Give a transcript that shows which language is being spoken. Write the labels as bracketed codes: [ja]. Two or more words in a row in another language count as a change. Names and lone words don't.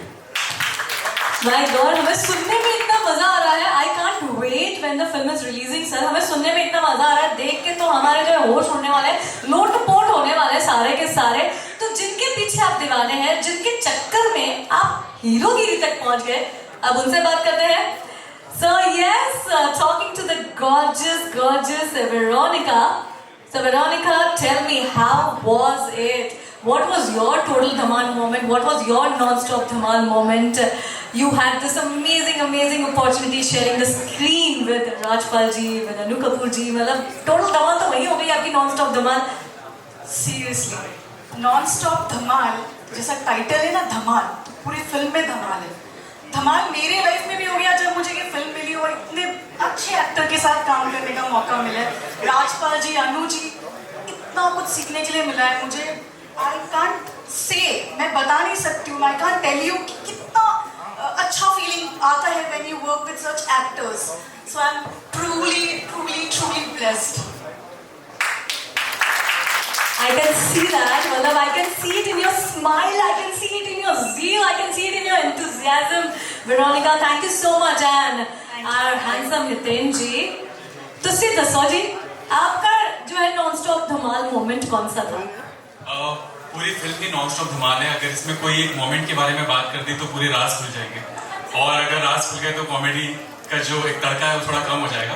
[en] my god, [hi] हमें सुनने में इतना मजा आ रहा है। [en] I can't wait when the film is releasing sir. [hi] हमें सुनने में इतना मजा आ रहा है, देख के तो हमारे जो होश उड़ने वाले हैं, लोटपोट होने वाले हैं सारे के सारे। तो जिनके पीछे आप दीवाने हैं, जिनके चक्कर में आप हीरोगिरी तक पहुंच गए, अब उनसे बात करते हैं। [en] So yes, talking to the gorgeous Veronica. So Veronica, tell me, how was it? What was your total Dhamal moment? What was your non-stop Dhamal moment? You had this amazing opportunity sharing the screen with Rajpal ji, with Anu Kapoor ji. [hi] मतलब total Dhamal तो वही हो गई आपकी non-stop Dhamal. सीरियसली नॉन स्टॉप धमाल, जैसा टाइटल है ना धमाल, तो पूरी फिल्म में धमाल है। धमाल मेरे लाइफ में भी हो गया जब मुझे ये फिल्म मिली और इतने अच्छे एक्टर के साथ काम करने का मौका मिला है। राजपाल जी, अनु जी, इतना कुछ सीखने के लिए मिला है मुझे। [en] I can't say, [hi] मैं बता नहीं सकती हूँ, [en] I can't tell you [hi] कि कितना अच्छा फीलिंग आता है [en] when you work with such actors. so I am truly blessed. I can see that, मतलब I can see it in your smile, I can see it in your zeal, I can see it in your enthusiasm. Veronica, thank you so much, and our handsome Hiten जी। [hi] तो सिर्फ दसो जी, आपका जो है नॉन-स्टॉप धमाल मोमेंट कौन सा था? पूरी फिल्म की नॉन-स्टॉप धमाल है। अगर इसमें कोई एक मोमेंट के बारे में बात कर दी तो पूरे राज खुल जाएंगे, और अगर राज खुल गए तो कॉमेडी का जो एक तड़का है वो थोड़ा कम हो जाएगा।